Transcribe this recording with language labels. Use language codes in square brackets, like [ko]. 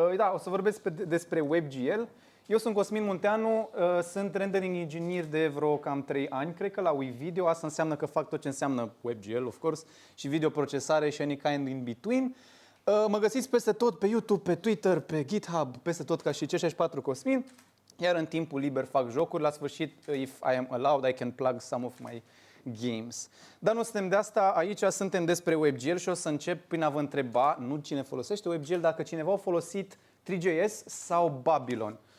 [ro] Da, o să vorbesc despre WebGL. Eu sunt Cosmin Munteanu, sunt rendering engineer de vreo cam 3 ani, cred că la WeVideo. Asta înseamnă că fac tot ce înseamnă WebGL, [en] of course, [ro] și videoprocesare și [en] any kind in between. [ro] Mă găsiți peste tot, pe YouTube, pe Twitter, pe GitHub, peste tot ca și C64 Cosmin. Iar în timpul liber fac jocuri. La sfârșit, [en] if I am allowed, I can plug some of my games. [ro] Dar nu suntem de asta, aici suntem despre WebGL și o să încep prin a vă întreba, nu cine folosește WebGL, dacă cineva a folosit 3JS sau Babylon.